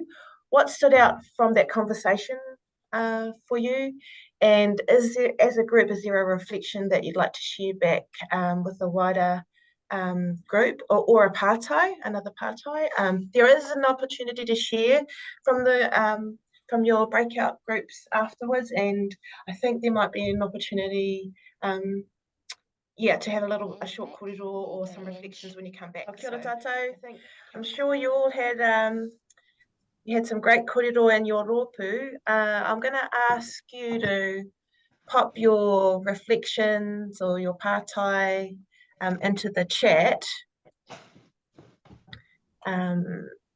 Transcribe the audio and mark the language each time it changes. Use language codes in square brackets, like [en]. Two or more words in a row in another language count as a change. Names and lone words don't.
[en] What stood out from that conversation for you, and is there, as a group, is there a reflection that you'd like to share back with the wider group or a partai, another partai? There is an opportunity to share from your breakout groups afterwards, and I think there might be an opportunity to have a short kōrero or some reflections when you come back. [mi] Kia ora tātou. [en] I'm sure you all had you had some great kōrero in your rōpū. I'm going to ask you to pop your reflections or your partai into the chat. And